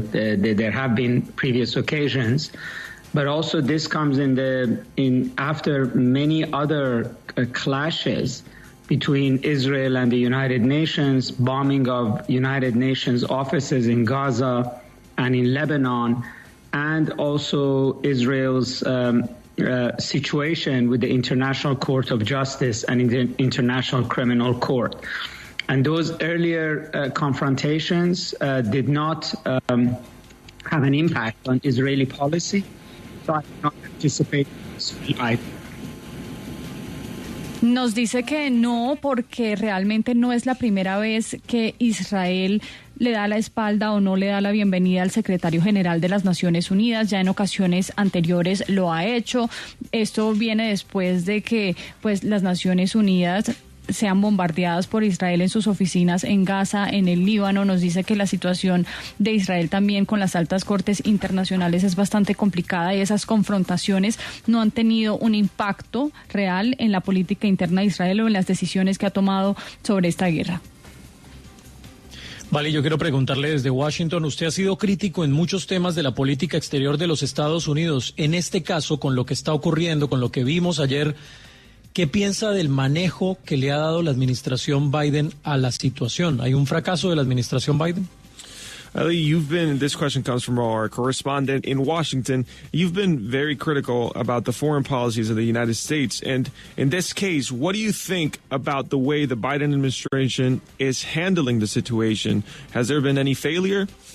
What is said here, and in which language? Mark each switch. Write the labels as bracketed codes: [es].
[en] There have been previous occasions, but also this comes in after many other clashes between Israel and the United Nations, bombing of United Nations offices in Gaza and in Lebanon, and also Israel's situation with the International Court of Justice and the International Criminal Court. And those earlier confrontations did not have an impact on Israeli policy, so I do not anticipate this either. [es] Nos dice que no, porque realmente no es la primera vez que Israel le da la espalda o no le da la bienvenida al secretario general de las Naciones Unidas. Ya en ocasiones anteriores lo ha hecho. Esto viene después de que pues las Naciones Unidas sean bombardeadas por Israel en sus oficinas en Gaza, en el Líbano. Nos dice que la situación de Israel también con las altas cortes internacionales es bastante complicada y esas confrontaciones no han tenido un impacto real en la política interna de Israel o en las decisiones que ha tomado sobre esta guerra. Vale, yo quiero preguntarle desde Washington, usted ha sido crítico en muchos temas de la política exterior de los Estados Unidos. En este caso, con lo que está ocurriendo, con lo que vimos ayer, ¿qué piensa del manejo que le ha dado la administración Biden a la situación? ¿Hay un fracaso de la administración Biden? [en] Ali, this question comes from our correspondent in Washington. You've been very critical about the foreign policies of the United States. And in this case, what do you think about the way the Biden administration is handling the situation? Has there been any failure?